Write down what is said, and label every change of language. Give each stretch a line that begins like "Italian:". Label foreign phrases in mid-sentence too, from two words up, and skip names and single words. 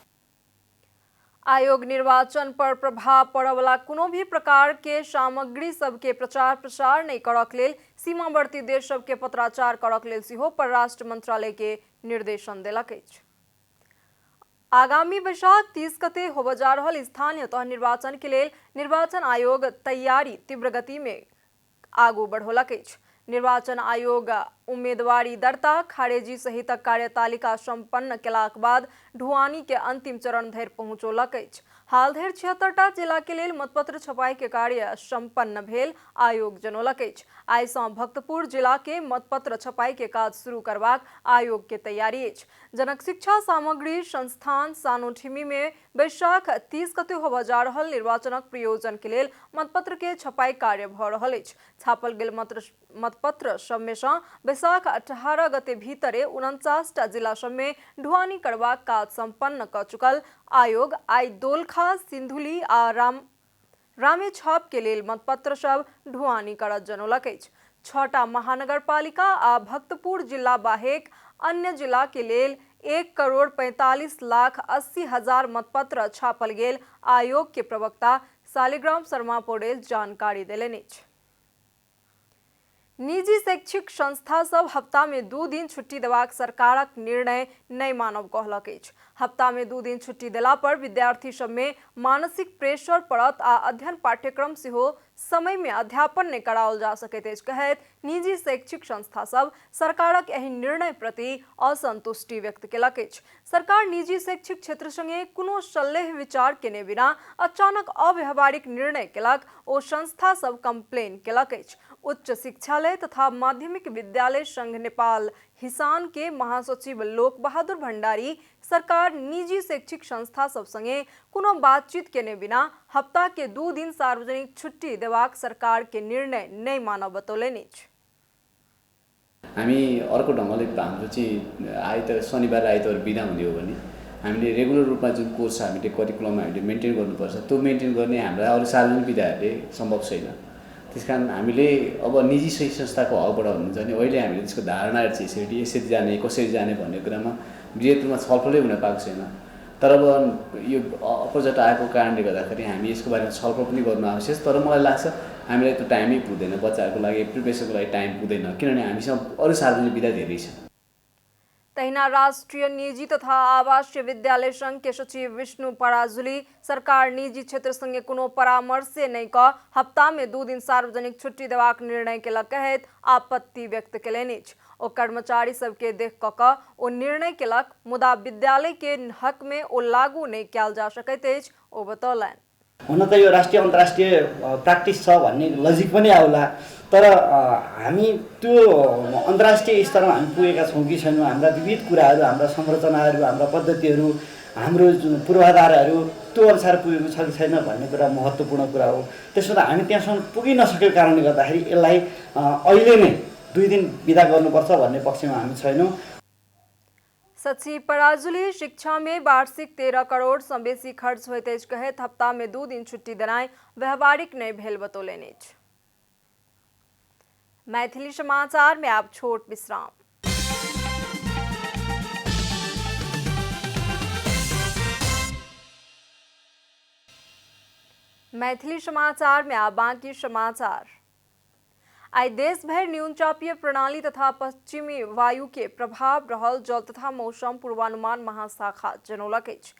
Maithili: आयोग निर्वाचन पर प्रभाव पड़े वाला कोनो भी प्रकार के सामग्री सबके प्रचार प्रसार नहीं करक लेल सीमावर्ती देश सबके पत्राचार करक लेल सेहो परराष्ट्र मंत्रालय के निर्देशन देलक अछि। आगामी वैशाख 30 गते होबय जा रहल स्थानीय तह निर्वाचन के लेल निर्वाचन आयोग तैयारी तीव्र गति में आगू बढ़ौलक अछि। निर्वाचन आयोग उम्मीदवारी दर्ता, खारेजी सहित कार्यतालिका संपन्न केलाक बाद ढुआनी के अंतिम चरण धरि पहुंचौलक अछि। हाल धरि 76टा जिला के लेल मतपत्र छपाई के कार्य संपन्न भेल आयोग जनौलक अछि। आइ सँ भक्तपुर जिला के मतपत्र छपाई के काज शुरू करबाक आयोग के तैयारी अछि। जनक शिक्षा सामग्री संस्थान सानोठिमी में वैशाख 30 गते होबय जा रहल निर्वाचनक प्रयोजन के लेल मतपत्र के छपाई कार्य भऽ रहल अछि। छापल गेल मतपत्र सब में सँ वैशाख 18 गते भीतरे 49टा जिला सब में ढुआनी करबाक काज संपन्न क चुकल आयोग आई दोलखा, सिंधुली आ रामेछाप के लेल मतपत्र सब ढुआनी करत जनौलक अछि। 6टा महानगरपालिका आ भक्तपुर जिला बाहेक अन्य जिला के लेल 1,45,80,000 मतपत्र छापल गेल आयोग के प्रवक्ता शालिग्राम शर्मा पौडेल जानकारी देलनि अछि। निजी शैक्षिक संस्था सब हफ्ता में 2 दिन छुट्टी देबाक सरकारक निर्णय नहीं मानब कहलक अछि। हफ्ता में 2 दिन छुट्टी देला पर विद्यार्थी सब में मानसिक प्रेशर पड़त आ अध्ययन पाठ्यक्रम सेहो समय में अध्यापन नहीं कराओल जा सकैत अछि कहैत निजी शैक्षिक संस्था सब सरकारक एहि निर्णय प्रति असंतुष्टि व्यक्त केलक अछि। सरकार निजी शैक्षिक क्षेत्र संगे कोनो सल्लेह विचार केने बिना अचानक अव्यावहारिक निर्णय केलक ओ संस्था सब कंप्लेन केलक अछि। उच्च शिक्षालय तथा माध्यमिक विद्यालय संघ नेपाल हिसान के महासचिव लोक बहादुर भंडारी सरकार निजी शैक्षिक संस्था सब संगे कोनो बातचीत केने बिना हफ्ता के 2 दिन सार्वजनिक छुट्टी देबाक सरकार के निर्णय नहीं मानब बतौलेन अछि।
Nepali: हामी अर्को ढङ्गले हाम्रो चाहिँ आइतबार शनिबार आइतबार बिदा हुने हो भने हामीले रेगुलर रूपमा जुन कोर्स हामीले करिकुलम हामीले मेन्टेन गर्नुपर्छ त्यो मेन्टेन गर्ने हाम्रा अरू सार्वजनिक विधाहरूले सम्भव छैन। त्यसकारण हामीले अब निजी शैक्षिक संस्थाको हकबाट हुनुहुन्छ भने अहिले हामीले त्यसको धारणाहरू चाहिँ यसरी जाने कसरी जाने भन्ने कुरामा बृहत रूपमा छलफलै हुन पाएको छैन। तर अब यो अपरजट आएको कारणले गर्दाखेरि हामी यसको बारेमा छलफल पनि गर्नु आवश्यक छ। तर मलाई लाग्छ हामीलाई त्यो टाइमै पुग्दैन, बच्चाहरूको लागि प्रिपरेसनको लागि टाइम पुग्दैन, किनभने हामीसँग अरू सार्वजनिक विधा धेरै छ।
Maithili: तहिना राष्ट्रीय निजी तथा आवासीय विद्यालय संघ के सचिव विष्णु पराजुली सरकार निजी क्षेत्र संगे कोनो परामर्श नहीं क हफ्ता में 2 दिन सार्वजनिक छुट्टी देवाक निर्णय केलक कहैत आपत्ति व्यक्त केलनि। ओ कर्मचारी सबके देख क ओ निर्णय केलक, मुदा विद्यालय के हक में ओ लागू नहीं कयल जा सकैत अछि। ओ बतौलनि
Nepali: हुन त यो राष्ट्रिय अन्तर्राष्ट्रिय प्र्याक्टिस छ भन्ने लजिक पनि आउला, तर हामी त्यो अन्तर्राष्ट्रिय स्तरमा हामी पुगेका छौँ कि छैनौँ, हाम्रा विविध कुराहरू, हाम्रा संरचनाहरू, हाम्रा पद्धतिहरू, हाम्रो पूर्वाधारहरू त्यो अनुसार पुगेको छ कि छैन भन्ने कुरा महत्त्वपूर्ण कुरा हो। त्यसो त हामी त्यहाँसम्म पुगिन सकेको कारणले गर्दाखेरि यसलाई अहिले नै 2 दिन बिदा गर्नुपर्छ भन्ने पक्षमा हामी छैनौँ।
Maithili: सचिव पराजुली शिक्षा में वार्षिक 13 करोड़ से बेसी खर्च होइत अछि कहैत हफ्ता में 2 दिन छुट्टी देनाइ व्यवहारिक नहीं भेल बतौलनि। मैथिली समाचार में आप छोट विश्राम। मैथिली समाचार में आप बाकी समाचार। आई देश भर न्यून चापीय प्रणाली तथा पश्चिमी वायु के प्रभाव रहल जल तथा मौसम पूर्वानुमान महाशाखा जनौलक अछि।